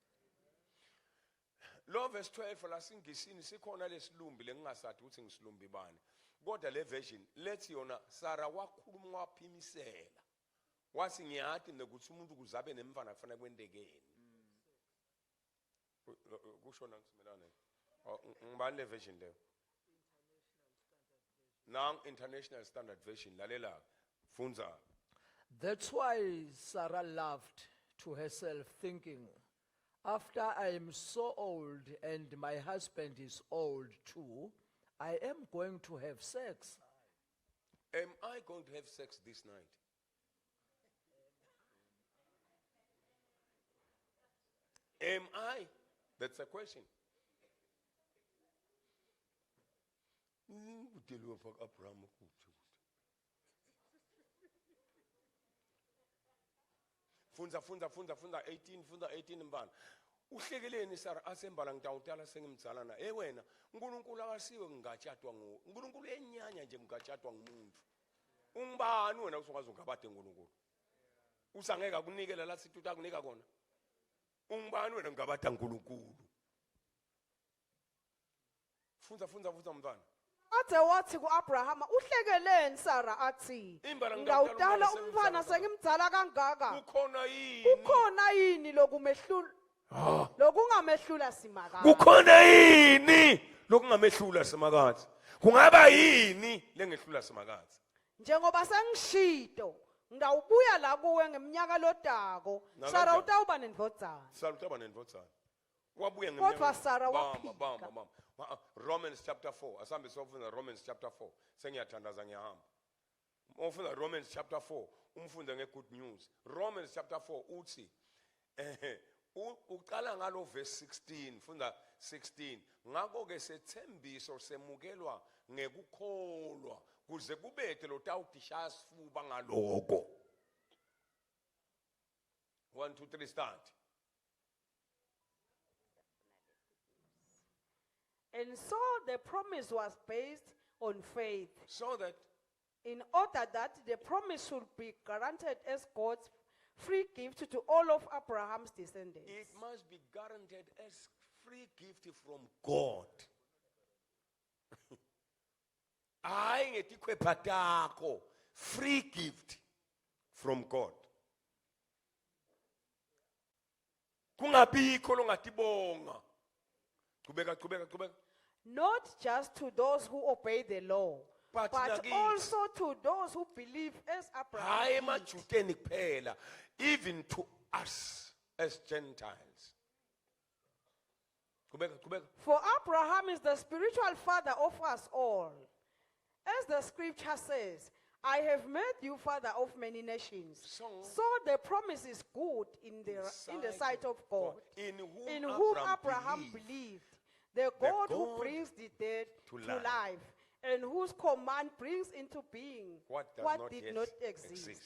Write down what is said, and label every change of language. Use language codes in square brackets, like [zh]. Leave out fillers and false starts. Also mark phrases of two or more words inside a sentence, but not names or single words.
[ss] Lo verse 12 la singisini sikhona lesilumbi lengingasathi ukuthi ngisilumbi bani. Kodwa le version lethi yona Sara wakhuluma waphimisela. Wathi ngiyathi nokuthi umuntu kuzabe nemfana kufanele kwendekeni. Kusho nangisimelane. Ngibani le version leyo? [en] Now International Standard Version [ss] lalela funza. [en] That's why Sarah laughed to herself, thinking, after I am so old and my husband is old too, I am going to have sex. Am I going to have sex this night? Am I? That's a question. [ss] Funza 18 mbana. Uhlekeleni Sara asembala ngitawutala sengimdzala na. Wena uNkulunkulu akasiwe ngingatshatwa ngo. uNkulunkulu enyanya nje ngingatshatwa ngumuntu. Ungibani wena usongaze ungabade uNkulunkulu? Usangeka kunikela la sithi utakunika kona. Ungibani wena ngabada uNkulunkulu? Funza mntwana. Athe wathi kuAbrahama uhlekeleni Sara athi ngawudala umfana sengimdzala kangaka. Kukhona yini lokumehlula? Lokungamehlula simakade. Kukhona yini lokungamehlula simakade? Kungaba yini lengehlula simakade? Njengoba sengishito ngawubuya la kuwe ngeminyaka lodako. Sara utawuba nendvodzana. Sara utawuba nendvodzana. Wabuya Kodwa Sara waphika. Bam. Romans chapter 4. Asambe sofuna Romans chapter 4. Sengiyathandaza ngiyahamba. Ufuna Romans chapter 4. Umfunde ngegood news. Romans chapter 4 uthi uqala ngalo verse 16. Funda 16. Ngakho ke sethembiso semukelwa ngekukholwa kuze kubethe lo tawudishaya sifuba ngaloko. [en] 1 2 3 start. And so the promise was based on faith. So that in order that the promise should be granted as God's free gift to all of Abraham's descendants. It must be guaranteed as free gift from God. [ss] Hayi ngetikhwepha takho, [en] free gift from God. [ss] Kungabikho longatibonga. Qhubeka. [en] Not just to those who obey the law, but also to those who believe as [ss] Hayi [en] Abraham did. [ss] emajuteni kuphela, [en] even to us as Gentiles. [ss] Qhubeka. [en] For Abraham is the spiritual father of us all. As the scripture says, I have made you father of many nations. So the promise is good in the sight of God, in whom Abraham believed, the God who brings the dead to life, and whose command brings into being what did not exist.